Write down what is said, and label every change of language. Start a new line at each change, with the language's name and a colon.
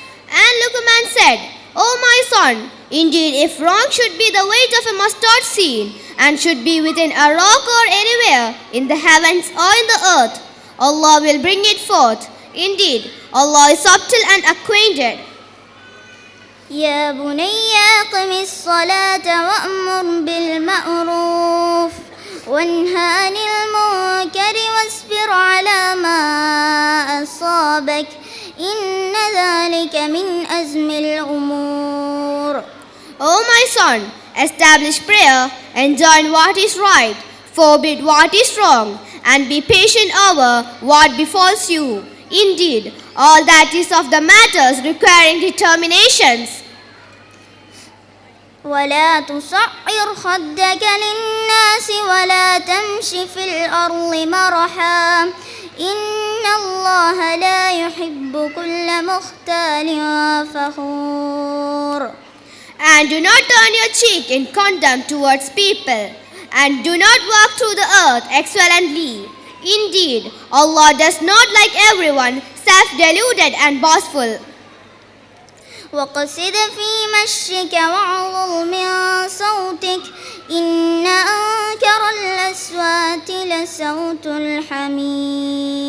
English: And Luqman said, O my son, indeed if wrong should be the weight of a mustard seed, and should be within a rock or anywhere, in the heavens or in the earth, Allah will bring it forth. Indeed, Allah is subtle and acquainted.
Arabic: يا بني أقم الصلاة وأمر بالمعروف وانه عن المنكر واصبر على ما أصابك إن ذلك من أزم الأمور.
English: O my son, establish prayer, enjoin what is right, forbid what is wrong, and be patient over what befalls you. Indeed, all that is of the matters requiring determinations.
Arabic: ولا تصعر خدك للناس ولا تمش في الأرض مرحا إن الله لا يحب كل مختال فخور.
English: And do not turn your cheek in contempt towards people, and do not walk through the earth excellently. Indeed, Allah does not like everyone self-deluded and boastful.
Arabic: وقصد في مشيك واغضض من صوتك إن أنكر الأصوات لصوت الحمير.